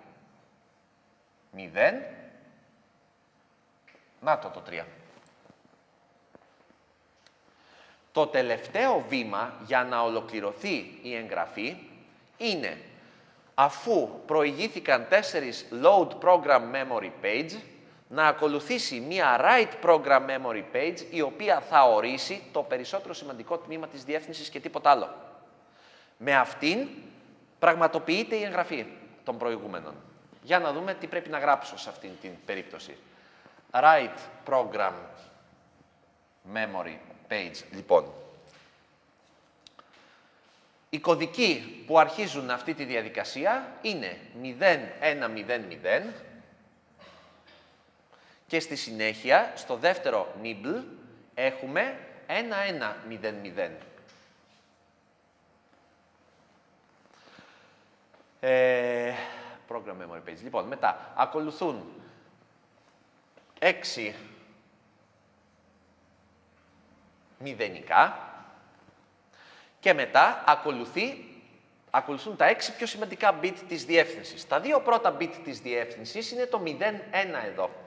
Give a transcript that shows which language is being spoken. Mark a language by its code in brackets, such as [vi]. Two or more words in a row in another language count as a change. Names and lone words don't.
[el] 0. Να το 3. Το τελευταίο βήμα για να ολοκληρωθεί η εγγραφή είναι, αφού προηγήθηκαν 4 [en] load program memory page, [el] να ακολουθήσει μία [en] write program memory page, [el] η οποία θα ορίσει το περισσότερο σημαντικό τμήμα της διεύθυνσης και τίποτα άλλο. Με αυτήν πραγματοποιείται η εγγραφή των προηγούμενων. Για να δούμε τι πρέπει να γράψω σε αυτήν την περίπτωση. [en] Write program memory page. [el] Λοιπόν, οι κωδικοί που αρχίζουν αυτή τη διαδικασία είναι 0,1,0,0 και στη συνέχεια, στο δεύτερο nibble, έχουμε 1,1,0,0. [en] Program memory page. [el] Λοιπόν, μετά ακολουθούν 6 μηδενικά και μετά ακολουθούν τα 6 πιο σημαντικά bit της διεύθυνσης. Τα 2 πρώτα bit της διεύθυνσης είναι το 0,1 εδώ.